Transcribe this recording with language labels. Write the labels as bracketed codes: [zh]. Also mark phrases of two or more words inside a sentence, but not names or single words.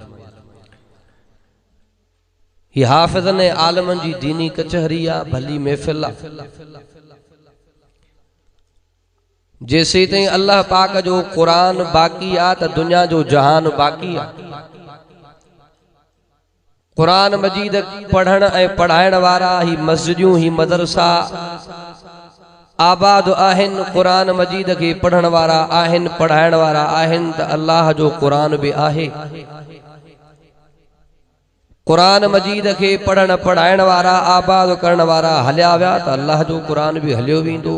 [sd] ही हाफ़िज़न ऐं आलमन जी दीनी कचहरी आ भली महफ़िल आ। जैसे ताईं अल्लाह पाक जो कुरान बाकी आ त दुनिया जो जहान बाकी आ। कुरान मजीद पढ़ण ऐं पढ़ाइण वारा ही मस्जिदियूं ही मदरसा आबाद आहिनि। कुरान मजीद के पढ़ण वारा आहिनि पढ़ाइण वारा आहिनि त अल्लाह जो कुरान भी आहे। कुरान मजीद के पढ़ण पढ़ाइण वारा आबाद करण वारा हलिया विया त अल्लाह जो कुरान भी हलियो वेंदो।